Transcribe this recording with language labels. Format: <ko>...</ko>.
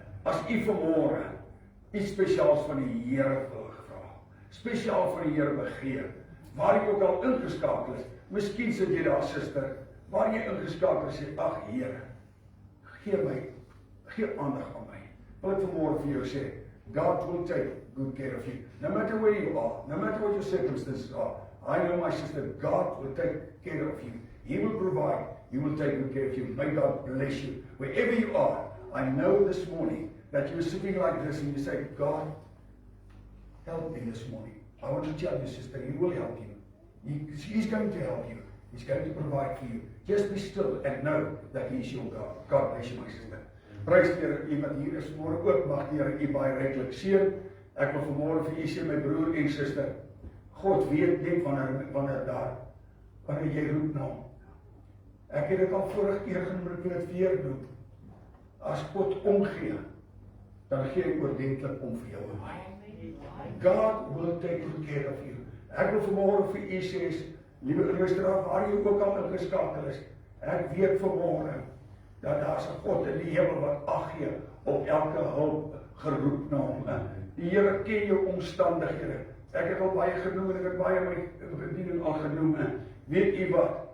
<af>As u vanmôre iets spesiaals van die Here wil vra, spesiaal van die Here begeer, waar jy ook al ingeskakel is, miskien sit jy daar suster, waar jy ingeskakel is, sê, ag Here, gee aandag aan my. Wil ek vanmôre vir jou sê,</af> <en>God will take good care of you. No matter where you are, no matter what your circumstances are, I know my sister, God will take care of you. He will provide, He will take good care of you. May God bless you. Wherever you are, I know this morning that you're sitting like this and you say, God, help me this morning. I want to tell you, sister, He will help you. He's going to help you. He's going to provide for you. Just be still and know that He is your God. God bless you, my sister.</en> <af>Prys die Here, u wat hier is vanmôre ook, mag die Here u baie ryklik seën. Ek wil vanmôre vir u sê, my broer en suster, God weet net wanneer jy roep na hom. Ek het dit al vorige keer genoem, ek wil dit weer doen. As God omgee, dan gee hy oordentlik om vir jou en my.</af> <en>God will take good care of you.</en> <af>Ek wil vanmôre vir u sê, liewe luisteraar, waar jy ook al ingeskakel is, ek weet vanmôre dat daar is 'n God in die hemel wat ag gee op elke hulp geroep na hom. Die Here ken jou omstandighede. Ek het al baie genoem en ek het baie my bediening al genoem. Weet u wat?</af>